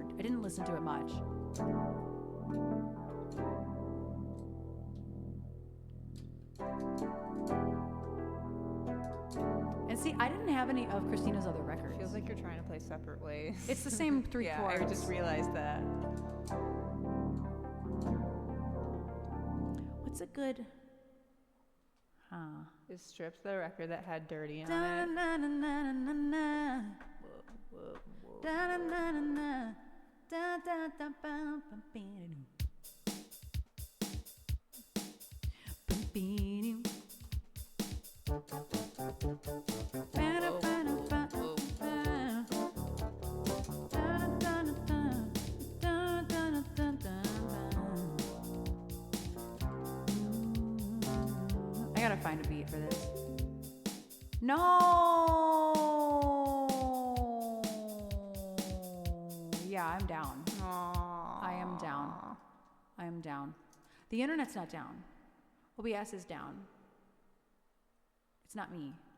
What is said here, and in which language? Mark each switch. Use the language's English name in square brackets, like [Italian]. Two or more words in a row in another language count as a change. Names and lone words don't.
[English] I didn't listen to it much. And see, I didn't have any of Christina's other records. Feels like you're trying to play separate ways. It's the same 3 yeah, chords. I just realized that. What's a good... Is Strips the record that had Dirty on it? Da-na-na-na-na-na-na. Whoa, whoa. Da-na-na-na-na. Da-da-da-bum-bum-bee-doo. Bum-bee-doo. I gotta find a beat for this. No! Yeah, I'm down. I am down. I am down. The internet's not down. OBS is down. It's not me.